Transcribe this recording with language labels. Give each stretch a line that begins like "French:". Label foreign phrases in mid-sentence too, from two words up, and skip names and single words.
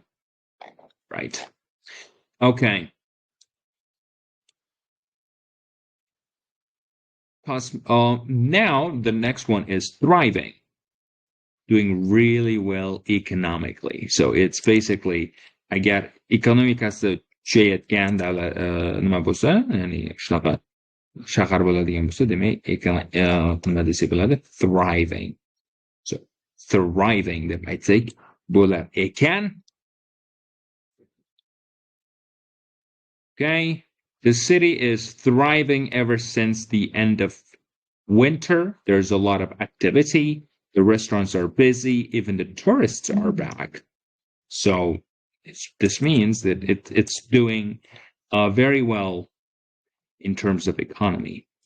English: Right. Okay. Now the next one is thriving, doing really well economically. So it's basically, I get
Uzbek: ekonomikasi kuchayotgan davlat nima bo'lsa, ya'ni shunaqa shahar bo'ladigan bo'lsa, demak nima desak bo'ladi, thriving.
English: So thriving
Uzbek: deb aytsak bo'lar ekan.
English: Okay. The city is thriving ever since the end of winter. There's a lot of activity. The restaurants are busy. Even the tourists are back. So this means that it's doing very well in terms of economy.